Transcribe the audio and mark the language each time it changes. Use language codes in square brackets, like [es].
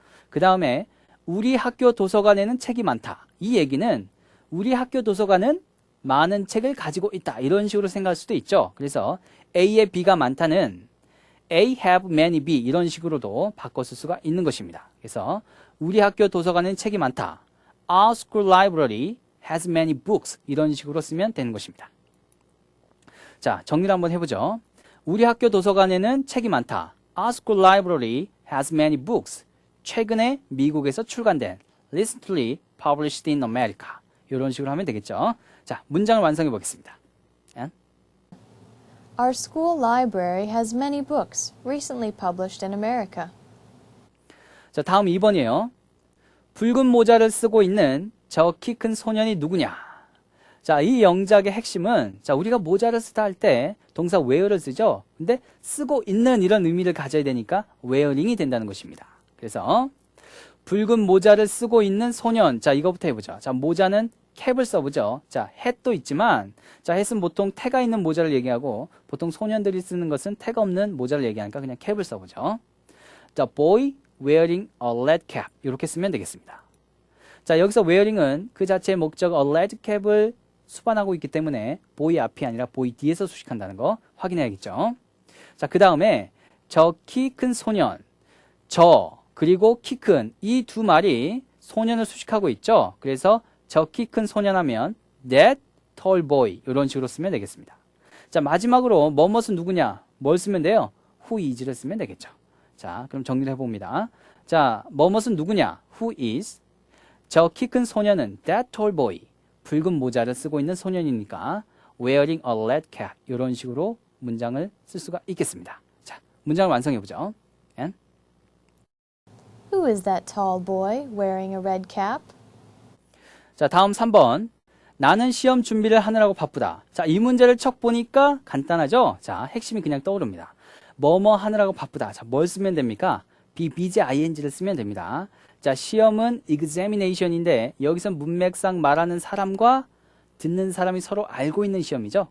[ko] 그 다음에 우리 학교 도서관에는 책이 많다. 이 얘기는 우리 학교 도서관은 많은 책을 가지고 있다. 이런 식으로 생각할 수도 있죠. 그래서 A의 B가 많다는 [en] A have many B [ko] 이런 식으로도 바꿔 쓸 수가 있는 것입니다. 그래서 우리 학교 도서관에는 책이 많다. [en] Our school library has many books [ko] 이런 식으로 쓰면 되는 것입니다. 자, 정리를 한번 해보죠. 우리 학교 도서관에는 책이 많다. [en] Our school library has many books. [ko] 최근에 미국에서 출간된 [en] recently published in America [ko] 이런 식으로 하면 되겠죠. 자, 문장을 완성해 보겠습니다. [en] Our school library has many books recently published in America. [ko] 자, 다음 2번이에요. 붉은 모자를 쓰고 있는 저 키 큰 소년이 누구냐? 자, 이 영작의 핵심은 자, 우리가 모자를 쓰다 할 때 동사 wear를 쓰죠. 근데 쓰고 있는 이런 의미를 가져야 되니까 wearing이 된다는 것입니다. 그래서 붉은 모자를 쓰고 있는 소년. 자, 이거부터 해보죠. 자, 모자는 캡을 써보죠. 자, hat도 있지만 자, hat은 보통 태가 있는 모자를 얘기하고 보통 소년들이 쓰는 것은 태가 없는 모자를 얘기하니까 그냥 캡을 써보죠. [en] 자, boy wearing a red cap [ko] 이렇게 쓰면 되겠습니다. 자, 여기서 wearing은 그 자체의 목적 [en] a red cap [ko] 을 수반하고 있기 때문에 boy 앞이 아니라 boy 뒤에서 수식한다는 거 확인해야겠죠. 자, 그 다음에 저 키 큰 소년, 저 그리고 키 큰 이 두 말이 소년을 수식하고 있죠. 그래서 저 키 큰 소년 하면 [en] that tall boy [ko] 이런 식으로 쓰면 되겠습니다. 자, 마지막으로 뭐뭇은 누구냐? 뭘 쓰면 돼요? [en] who is [ko] 를 쓰면 되겠죠. 자, 그럼 정리를 해봅니다. 자, 뭐뭇은 누구냐? [en] who is. [ko] 저 키 큰 소년은 [en] that tall boy. [ko] 붉은 모자를 쓰고 있는 소년이니까 [en] wearing a red cap [ko] 이런 식으로 문장을 쓸 수가 있겠습니다. 자, 문장을 완성해보죠. [en] Who is that tall boy wearing a red cap? [ko] 자, 다음 3번. 나는 시험 준비를 하느라고 바쁘다. 자, 이 문제를 척 보니까 간단하죠? 자, 핵심이 그냥 떠오릅니다. 뭐뭐 하느라고 바쁘다. 자, 뭘 쓰면 됩니까? [en] be, busy, ing [ko] 를 쓰면 됩니다. 자, 시험은 examination인데 여기서 문맥상 말하는 사람과 듣는 사람이 서로 알고 있는 시험이죠.